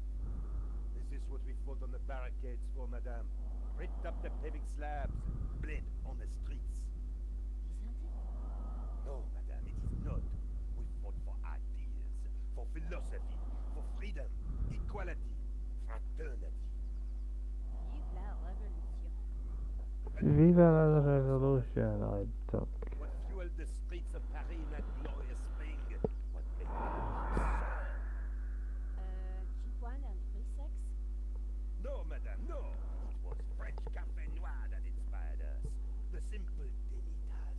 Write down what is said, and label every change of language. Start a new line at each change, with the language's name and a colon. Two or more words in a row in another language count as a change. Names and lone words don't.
English: Is this what we fought on the barricades for, madame? Ripped up the paving slabs, bled on the streets. Isn't it? No, madame, it is not. We fought for ideas, for philosophy, for freedom, equality, fraternity.
French: Vive la révolution.
Spanish: Viva la revolution,
English: I don't care. What fueled the streets of Paris in that glorious spring? What made them soar? Cheap wine and free sex? No, madame, no! It was French Café Noir that inspired us. The simple denitas.